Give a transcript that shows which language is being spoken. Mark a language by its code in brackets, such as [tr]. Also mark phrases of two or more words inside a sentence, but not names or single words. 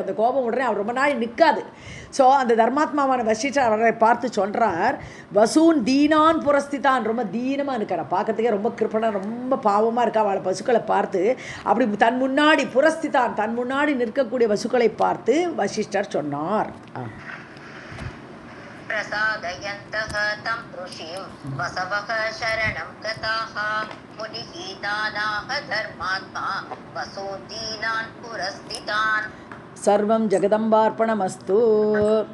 [ta] அந்த கோபம் உடனே அவர் ரொம்ப நாள் நிற்காது. ஸோ அந்த தர்மாத்மாவான வசிஷ்டர் அவரை பார்த்து சொல்கிறார், [sa] वसून् दीनान् पुरस्थितान्, [ta] ரொம்ப தீனமாக இருக்கிற பார்க்கறதுக்கே ரொம்ப கிருப்பணம், ரொம்ப பாவமாக இருக்கா. அவளை பசுக்களை பார்த்து அப்படி தன் முன்னாடி புரஸ்திதான் தன் முன்னாடி நிற்கக்கூடிய வசுக்களை பார்த்து வசிஷ்டர் சொன்னார். [sa] प्रसादयन्तः तं ऋषिं वसवः शरणं गताः मुनिः दानाः धर्मात्मा वसोदीनान् पुरस्थितान्. सर्वं जगदम्बार्पणमस्तु.